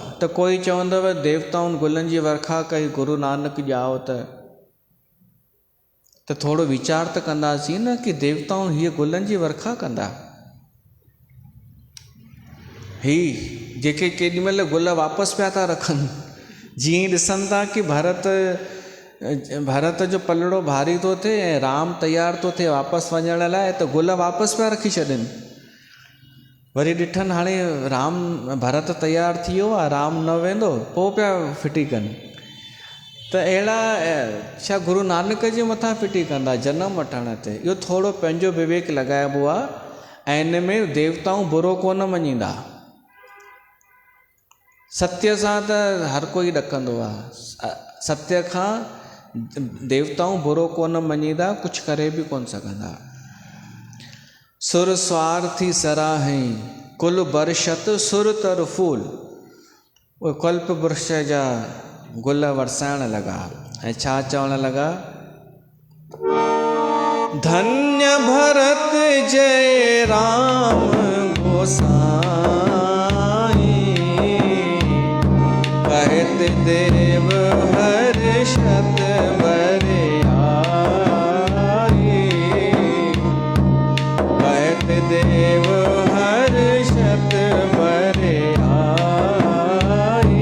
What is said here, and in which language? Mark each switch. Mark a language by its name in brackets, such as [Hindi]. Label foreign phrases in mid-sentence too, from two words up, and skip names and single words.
[Sindhi] त कोई चवंदव देवताउनि गुलनि जी वर्खा कई, गुरु नानक ॼाओ त थोरो वीचार त कंदासीं न कि देवताउनि हीअ गुलनि जी वर्खा कंदा। ही जेके केॾी महिल गुल वापसि पिया था रखनि, जीअं ई ॾिसनि था कि भरत जो पलड़ो भारी थो थिए ऐं राम तयारु थो थिए वापसि वञण लाइ, त गुल वापसि पिया रखी छॾनि। वरी ॾिठनि हाणे भरत तयारु थी वियो आहे, राम न वेंदो, पोइ पिया फिटी कनि। त अहिड़ा छा गुरु नानक जे मथां फिटी कंदा जनम वठण ते? इहो थोरो पंहिंजो विवेक लॻाइबो आहे। ऐं इन में देवताऊं बुरो कोन मञींदा। सत्य सां त हर कोई ॾकंदो आहे। सत्य खां देवताऊं बुरो कोन मञींदा, कुझु करे बि कोन सघंदा। [Awadhi] सुर स्वार्थी सराहई कुल बरशत सुर तर फूल। [Sindhi] उहे कल्प वृक्ष जा गुल वरसाइण लॻा ऐं छा चवण लॻा? [Awadhi] धन्य भरत जय राम गोसाई, कहत देव हर्षत बरियाई, कहत देव हर्षत बरियाई।